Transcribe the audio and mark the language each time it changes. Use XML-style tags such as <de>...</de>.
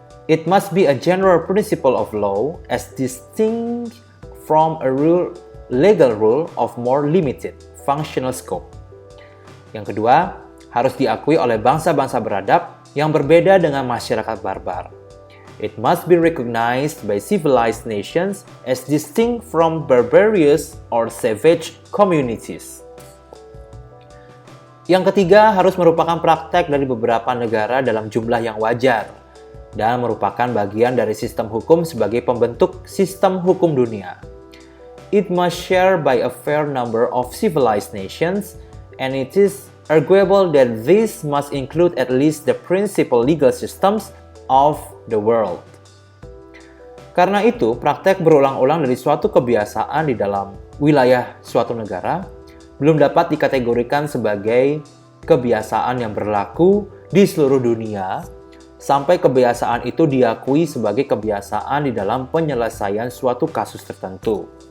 <en>It must be a general principle of law as distinct from a legal rule of more limited functional scope.</en> <id>Yang kedua, harus diakui oleh bangsa-bangsa beradab yang berbeda dengan masyarakat barbar.</id> <en>It must be recognized by civilized nations as distinct from barbarous or savage communities.</en> <id>Yang ketiga, harus merupakan praktek dari beberapa negara dalam jumlah yang wajar. dan merupakan bagian dari sistem hukum sebagai pembentuk sistem hukum dunia.</id> <en>It must share by a fair number of civilized nations, and it is arguable that this must include at least the principal legal systems of the world.</en> <id>Karena itu, praktek berulang-ulang dari suatu kebiasaan di dalam wilayah suatu negara belum dapat dikategorikan sebagai kebiasaan yang berlaku di seluruh dunia sampai kebiasaan itu diakui sebagai kebiasaan di dalam penyelesaian suatu kasus tertentu.</id>